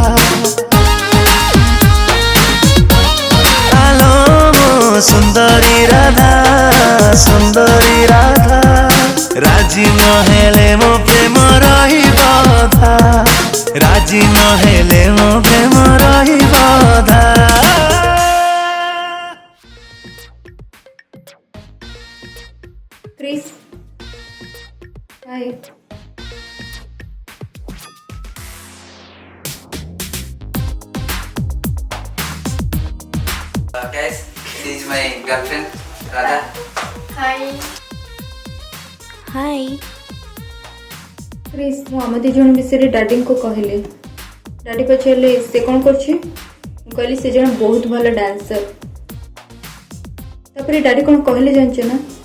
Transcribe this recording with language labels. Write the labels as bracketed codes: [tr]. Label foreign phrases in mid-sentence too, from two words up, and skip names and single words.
[or] ଆଲୋ ମୋ ସୁନ୍ଦରୀ ରାଧା ରାଜି ନହେଲେ ମୋ ପ୍ରେମ ରହି ବଧା ରାଜି ନହେଲେ ମୋ ପ୍ରେମ ରହି ବଧା [en] क्रिस हाय Guys, this is my girlfriend, Radha. हाय ହାଇ [or] क्रिस ମୁଁ ଆମ ଦୁଇ ଜଣ ବିଷୟରେ ଡାଡିଙ୍କୁ କହିଲି ଡାଡି ପଚାରିଲେ ସେ କ'ଣ କରୁଛି ମୁଁ କହିଲି ସେ ଜଣେ ବହୁତ ଭଲ ଡ୍ୟାନ୍ସର ତାପରେ ଡାଡି କ'ଣ କହିଲେ ଜାଣିଛ ନା